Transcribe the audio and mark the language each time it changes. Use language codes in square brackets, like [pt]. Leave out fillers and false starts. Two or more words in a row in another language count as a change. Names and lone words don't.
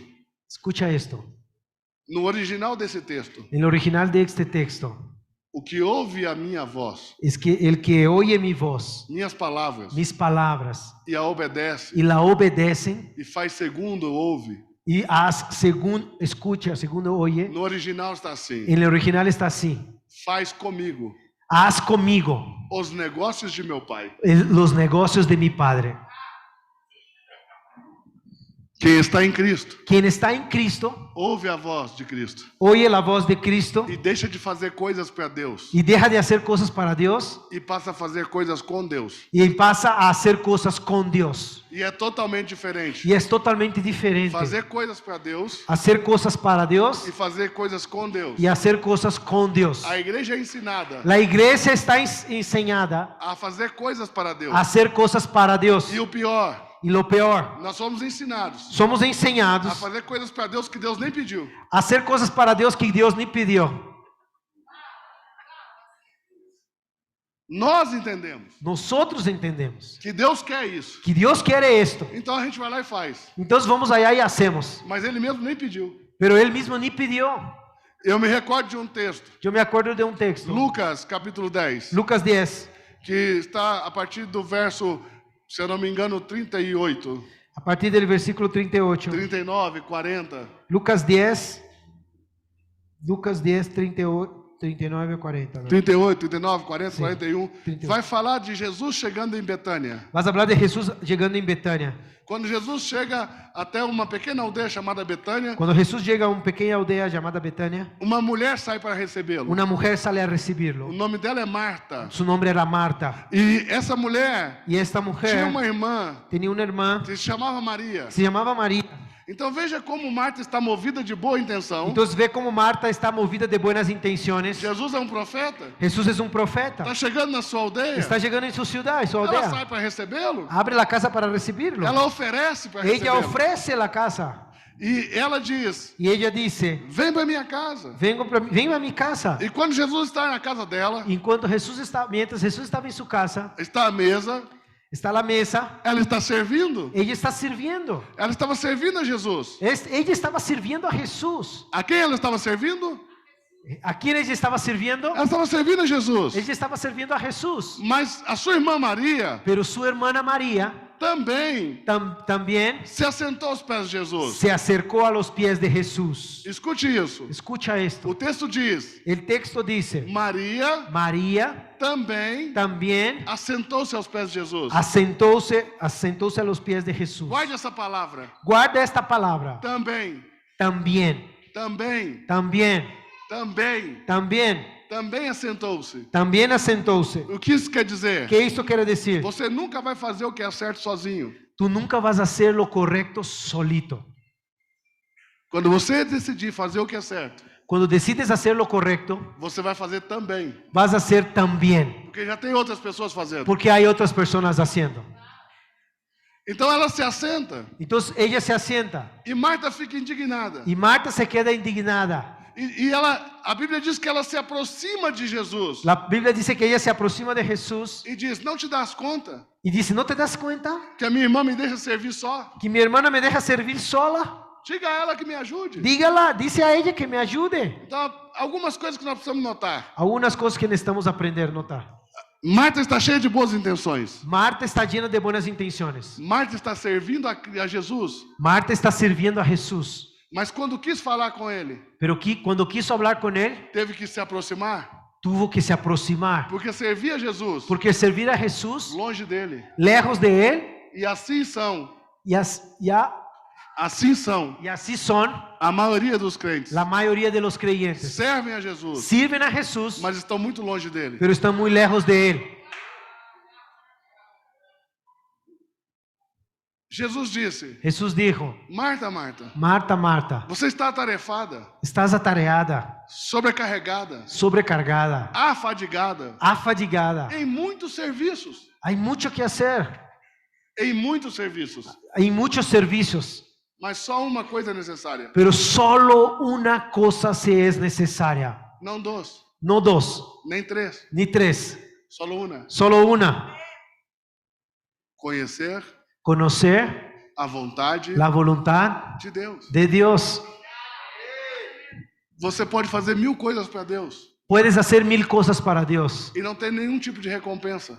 [es] Escucha esto. [pt] No original desse texto, [es] En el original de este texto [pt] o que ouve a minha voz, [es] es que el que oye mi voz, [pt] minhas palavras, [es] mis palabras [pt] e a obedece, [es] y la obedecen [pt] e faz segundo ouve, [es] y haz según escucha, segundo oye, [pt] no original está assim: [es] en el original está así. [pt] faz comigo [es] Haz conmigo [pt] os negócios de meu Pai. [es] los negocios de mi Padre. [pt] Quem está em Cristo, [es] Quien está en Cristo, [pt] ouve a voz de Cristo [es] oye la voz de Cristo [pt] e deixa de fazer coisas para Deus [es] y deja de hacer cosas para Dios [pt] e passa a fazer coisas com Deus. [es] y pasa a hacer cosas con Dios. [pt] E é totalmente diferente. [es] Y es totalmente diferente [pt] Fazer coisas para Deus [es] hacer cosas para Dios [pt] e fazer coisas com Deus. [es] y hacer cosas con Dios. [pt] A igreja é ensinada [es] La iglesia está enseñada [pt] a fazer coisas para Deus. [es] a hacer cosas para Dios. [pt] E o pior, [es] Y lo peor, [pt] nós somos ensinados [es] somos a enseñados [pt] fazer coisas para Deus que Deus nem pediu. [es] a hacer cosas para Dios que Dios ni pidió. [pt] Nós entendemos [es] Nosotros entendemos [pt] que Deus quer isso. [es] que Dios quiere esto. [pt] Então a gente vai lá e faz. [es] Entonces vamos allá y hacemos. [pt] Mas Ele mesmo nem pediu. [es] Pero Él mismo ni pidió. [pt] Eu me recordo de um texto, [es] Yo me acuerdo de un texto. [pt] Lucas capítulo 10, [es] Lucas 10, [pt] que está a partir do verso, se eu não me engano, 38, [es] a partir del versículo 38. 39, 40. Lucas 10, 38, 39 a 40. ¿no? 38, 39, 40, [pt] Sim, 41. 38. Vai falar de Jesus chegando em Betânia. [es] Vas a hablar de Jesús llegando en Betania. [pt] Quando Jesus chega até uma pequena aldeia chamada Betânia, [es] Cuando Jesús llega a una pequeña aldea llamada Betania, [pt] uma mulher sai para recebê-lo. [es] una mujer sale a [pt] O [es] recibirlo. [pt] nome dela é Marta. [es] Su nombre era Marta. [pt] E essa mulher [es] Y esta [pt] tinha [es] mujer [pt] uma irmã [es] tenía una hermana, [pt] que se chamava Maria. [es] se llamaba María. [pt] Então veja como Marta está movida de boa intenção. [es] Entonces ve como Marta está movida de buenas intenciones. [pt] Jesus é um profeta. [es] Jesús es un profeta. [pt] Está chegando na sua aldeia. [es] Está llegando en su ciudad, en su [pt] Ela sai [es] aldea. [pt] para recebê-lo. [es] Abre la casa para recibirlo. [pt] Ela oferece para [es] Ella [pt] recebê-lo. [es] ofrece la casa. [pt] E ela diz: [es] Y ella dice, [pt] vem para minha casa. [es] venga a mi casa. [pt] E quando Jesus está na casa dela, [es] Mientras Jesús estaba en su casa, [pt] está à mesa, [es] está a la mesa, [pt] ela está servindo. [es] ella está sirviendo. [pt] Ela estava servindo a Jesus. [es] Ella estaba sirviendo a Jesús. [pt] A quem ela estava servindo? [es] ¿A quién ella estaba sirviendo? [pt] Ela estava servindo a Jesus. [es] Ella estaba sirviendo a Jesús. [pt] Mas a sua irmã Maria [es] Pero su hermana María [pt] também [es] también [pt] se assentou aos pés de Jesus. [es] se acercó a los pies de Jesús. [pt] Escute isso. [es] Escucha [pt] O [es] esto. [pt] texto diz: [es] El texto dice, [pt] Maria [es] María [pt] também [es] también [pt] assentou-se aos pés de Jesus. [es] asentóse a los pies de Jesús. [pt] Guarde essa palavra. [es] Guarda esta palabra. [pt] Também, [es] También, [pt] também, [es] también, [pt] também, [es] también, [pt] também assentou-se. [es] también asentóse. [pt] O que isso quer dizer? [es] ¿Qué esto quiere decir? [pt] Você nunca vai fazer o que é certo sozinho. [es] Tú nunca vas a hacer lo correcto solito. [pt] Quando você decidir fazer o que é certo, [es] Cuando decides hacer lo correcto, [pt] você vai fazer também. [es] vas a hacer también, [pt] Porque já tem outras pessoas fazendo. [es] porque hay otras personas haciendo. [pt] Então ela se assenta [es] Entonces ella se asienta [pt] e Marta fica indignada. [es] y Marta se queda indignada. [pt] E a Bíblia diz que ela se aproxima de Jesus [es] La Biblia dice que ella se aproxima de Jesús [pt] e diz: não te das conta [es] y dice, ¿no te das cuenta [pt] que a minha irmã me deixa servir só? [es] que mi hermana me deja servir sola? [pt] Diga a ela que me ajude. [es] Dígala, dice a ella que me ayude. [pt] Então, algumas coisas que nós precisamos notar. [es] Algunas cosas que necesitamos aprender a notar. [pt] Marta está cheia de boas intenções. [es] Marta está llena de buenas intenciones. [pt] Marta está servindo a Jesus, [es] Marta está sirviendo a Jesús. [pt] mas quando quis falar com ele, [es] Pero cuando quiso hablar con él, [pt] teve que se aproximar, [es] tuvo que se aproximar. [pt] porque servia a Jesus [es] Porque servir a Jesús, [pt] longe dele. [es] lejos de él, [pt] E assim são, [es] así son [pt] a maioria dos crentes. [es] la mayoría de los creyentes. [pt] Servem a Jesus, [es] Sirven a Jesús, [pt] mas estão muito longe dele. [es] pero están muy lejos de él. [pt] Jesus disse: [es] Jesús dijo, [pt] Marta, Marta, [es] Marta, Marta, [pt] você está atarefada, [es] estás atareada, [pt] sobrecarregada, [es] sobrecargada, [pt] afadigada [es] afadigada. [pt] em muitos serviços. [es] Hay mucho que hacer, [pt] Em muitos serviços. [es] hay muchos servicios, [pt] Mas só uma coisa é necessária. [es] pero solo una cosa se es necesaria. [pt] Não dois, [es] No dos, [pt] nem três. [es] ni tres, [pt] Só uma. [es] solo una. [pt] Conhecer [es] Conocer [pt] a vontade [es] la voluntad [pt] de Deus. [es] de Dios. [pt] Você pode fazer 1000 coisas para Deus [es] Puedes hacer 1000 cosas para Dios [pt] e não ter nenhum tipo de recompensa.